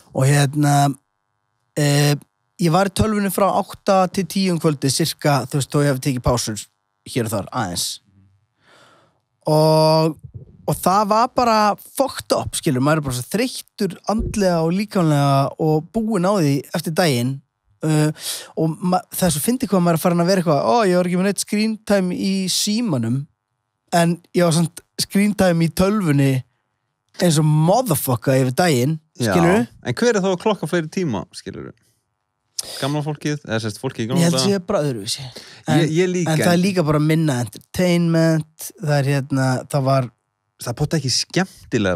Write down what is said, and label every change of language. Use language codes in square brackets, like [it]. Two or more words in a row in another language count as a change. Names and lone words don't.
[is] Og ég var í tölvunni frá 8 til 10 kvöldi, cirka, þú veist, þó ég hef tekið pásur hér og þar, aðeins. Og það var bara [en] fucked up, [is] skilur, maður er bara svo þreyttur andlega og líkamlega og búinn á því eftir daginn og það er svo fyndið hvað maður er farin að vera eitthvað, ég var ekki með neitt [en] screen time [is] í símanum en ég var svona [en] screen time [is] í tölvunni eins og motherfucker yfir daginn, skilur þú? En hver er þá að klokka fleiri tíma, skilur þú? Gamla fólkið, eða sérst fólkið í gamla dag? Ég held að sé bara öðruvísi. Ég líka. En það er líka bara minna entertainment, það er það er bóta ekki skemmtilegra.